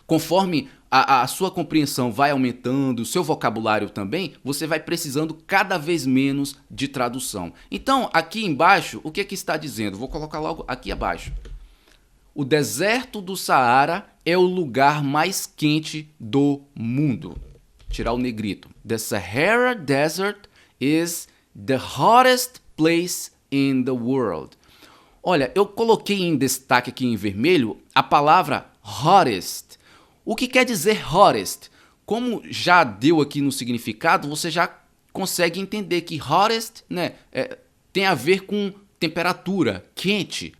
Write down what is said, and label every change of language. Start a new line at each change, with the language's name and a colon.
Portuguese: Conforme a sua compreensão vai aumentando, o seu vocabulário também, você vai precisando cada vez menos de tradução. Então, aqui embaixo, o que está dizendo? Vou colocar logo aqui abaixo. O deserto do Saara é o lugar mais quente do mundo. Tirar o negrito.
English: The Sahara Desert is the hottest place in the world.
Portuguese: Olha, eu coloquei em destaque aqui em vermelho a palavra hottest. O que quer dizer hottest? Como já deu aqui no significado, você já consegue entender que hottest, né, tem a ver com temperatura, quente.